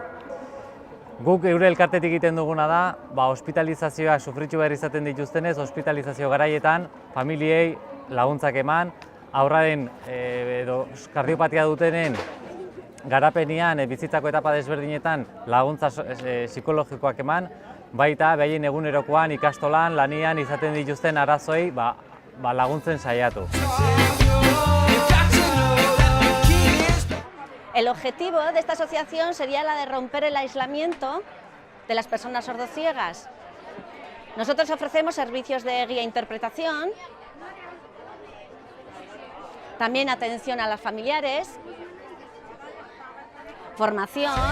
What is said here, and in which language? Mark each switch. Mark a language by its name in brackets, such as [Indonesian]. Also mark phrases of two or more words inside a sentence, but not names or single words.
[Basque] Guk eure elkartetik egiten duguna da, hospitalizazioak sufritu behar izaten dituztenez, hospitalizazio garaietan familiei laguntzak eman, haurraren edo kardiopatia dutenen garapenean bizitzako etapa desberdinetan laguntza psikologikoak eman, baita behaien egunerokoan ikastolan, lanian izaten dituzten arazoei laguntzen saiatu. [Spanish] El objetivo de esta asociación sería la de romper el aislamiento de las personas sordociegas. Nosotros ofrecemos servicios de guía e interpretación, también atención a los familiares, formación.